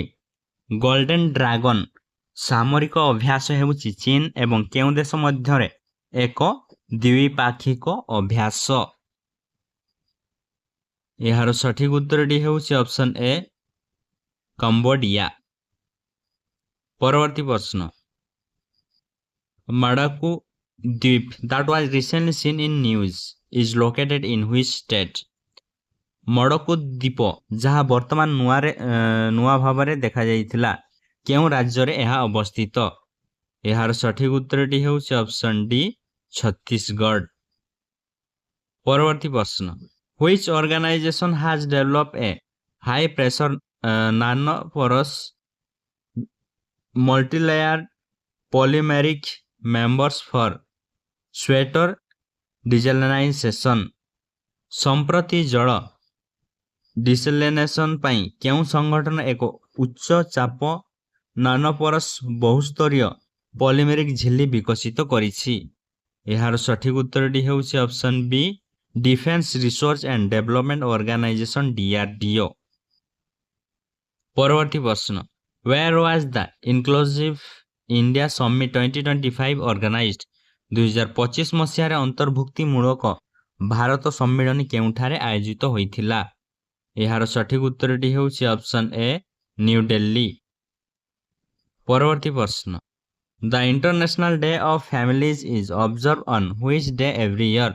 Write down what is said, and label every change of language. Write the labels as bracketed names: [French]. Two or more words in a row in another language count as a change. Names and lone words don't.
[Odia] ଗୋଲ୍ଡେନ୍ ଡ୍ରାଗନ୍ ସାମରିକ ଅଭ୍ୟାସ ହେଉଛି ଚୀନ ଏବଂ କେଉଁ ଦେଶ ମଧ୍ୟରେ ଏକ ଦ୍ୱିପାକ୍ଷିକ ଅଭ୍ୟାସ? ଏହାର ସଠିକ ଉତ୍ତରଟି ହେଉଛି ଅପସନ୍ ଏ କମ୍ବୋଡିଆ। ପରବର୍ତ୍ତୀ ପ୍ରଶ୍ନ, ମାଡାକୁ ଦ୍ୱୀପ [English] that was recently seen in news is located in which state? [Odia] ମଡକୁ ଦ୍ୱୀପ ଯାହା ବର୍ତ୍ତମାନ ନୂଆ ଭାବରେ ଦେଖାଯାଇଥିଲା କେଉଁ ରାଜ୍ୟରେ ଏହା ଅବସ୍ଥିତ? ଏହାର ସଠିକ ଉତ୍ତରଟି ହେଉଛି ଅପସନ୍ ଡି ଛତିଶଗଡ଼। ପରବର୍ତ୍ତୀ ପ୍ରଶ୍ନ, [English] which organization has developed a high pressure nanoporous multi-layered polymeric members for sweater desalination? [Odia] ସମ୍ପ୍ରତି ଜଳ ଡିସାଲିନେସନ୍ ପାଇଁ କେଉଁ ସଂଗଠନ ଏକ ଉଚ୍ଚ ଚାପ ନାନୋପରସ୍ ବହୁସ୍ତରୀୟ ପଲିମେରିକ୍ ଝିଲ୍ଲି ବିକଶିତ କରିଛି? ଏହାର ସଠିକ ଉତ୍ତରଟି ହେଉଛି ଅପସନ୍ ବି ଡିଫେନ୍ସ ରିସର୍ଚ୍ଚ ଆଣ୍ଡ ଡେଭଲପମେଣ୍ଟ ଅର୍ଗାନାଇଜେସନ DRDO। ପରବର୍ତ୍ତୀ ପ୍ରଶ୍ନ, [English] where was the inclusive India Summit 2025 organized? [Odia] 2025 ମସିହାରେ ଅନ୍ତର୍ଭୁକ୍ତିମୂଳକ ଭାରତ ସମ୍ମିଳନୀ କେଉଁଠାରେ ଆୟୋଜିତ ହୋଇଥିଲା? ଏହାର ସଠିକ ଉତ୍ତରଟି ହେଉଛି ଅପସନ୍ ଏ ନ୍ୟୁ ଦିଲ୍ଲୀ। ପରବର୍ତ୍ତୀ ପ୍ରଶ୍ନ, [English] the International Day of Families is observe on which day every year?